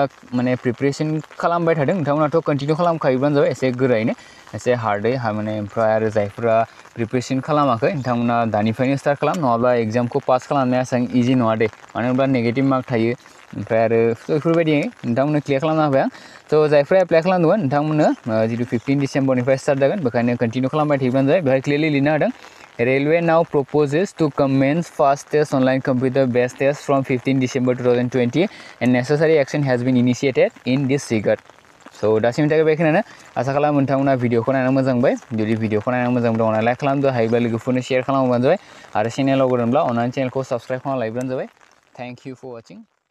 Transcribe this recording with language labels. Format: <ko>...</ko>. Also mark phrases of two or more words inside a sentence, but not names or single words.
<brx>माने प्रिपेरेसन खालामबाय थादों नोंथांमोनाथ' कन्टिनिउ खालामखायोब्लानो जाबाय एसे गोरायैनो एसे हार्डै माने ओमफ्राय आरो जायफोरा प्रिपेरेसन खालामाखै नोंथांमोना दानिफ्रायनो स्टार्ट खालाम नङाब्ला एग्जामखौ पास खालामनाया एसेबां इजि नङा दे मानो होनब्ला</brx> <en>negative mark</en> <brx>थायो ओमफ्राय आरो बेफोरबायदि नोंथांमोननो क्लियार खालामना होबाय आं स' जायफ्रा एप्लाइ खालामदोंमोन नोंथांमोननो जितु 15 डिसेम्बरनिफ्राय स्टार्ट जागोन बेखायनो कन्टिनिउ खालामबाय थायोब्लानो जाबाय बेवहाय क्लियारलि लिरना होदों</brx> <en>railway now proposes to commence fast test online computer based test from 15 December 2020 and necessary action has been initiated in this regard</en> <brx>स' दासिमनि थाखाय बेखिनियानो आसा खालामो नोंथांमोना भिडिअखौ नायना मोजां मोनबाय जुदि भिडिअखौ नायना मोजां मोनदोंब्ला लाइक खालामदो हायोब्ला लोगोफोरनो शेयार खालामबानो जाबाय आरो चेनेलाव गोदानब्ला अननानै चेनेलखौ साबस्क्राइब खालामना लायोब्लानो जाबाय</brx> <en>thank you for watching</en>